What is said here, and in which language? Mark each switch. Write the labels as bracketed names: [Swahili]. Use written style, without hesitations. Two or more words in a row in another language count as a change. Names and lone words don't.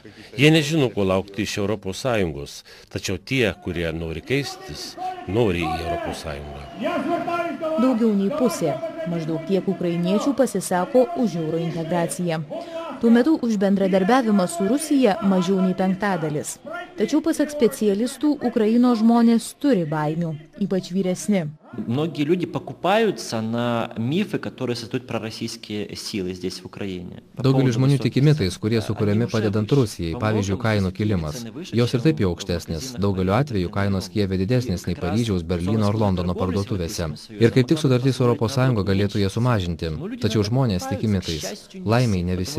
[Lithuanian] Jie nežino, ko laukti iš Europos Sąjungos, tačiau tie, kurie nori keistis, nori į Europos Sąjungą. Daugiau nei pusė, maždaug tiek ukrainiečių pasisako už euro integraciją. Tuo metu už bendradarbiavimą su Rusija mažiau nei 1/5. Tačiau pasak specialistų, Ukrainos žmonės turi baimių, ypač vyresni. [Russian] Многие люди покупаются на мифы, которые создают пророссийские силы здесь, в Украине. [Lithuanian] Daugelis žmonių tiki mitais, kurie sukuriami padedant Rusijai, pavyzdžiui, kainų kilimas. Jos ir taip jau aukštesnės. Daugeliu atveju kainos Kijeve didesnės nei Paryžiaus, Berlyno ar Londono parduotuvėse. Ir kaip tik sutartis su ES galėtų jie sumažinti. Tačiau žmonės tiki mitais. Laimiai ne visi.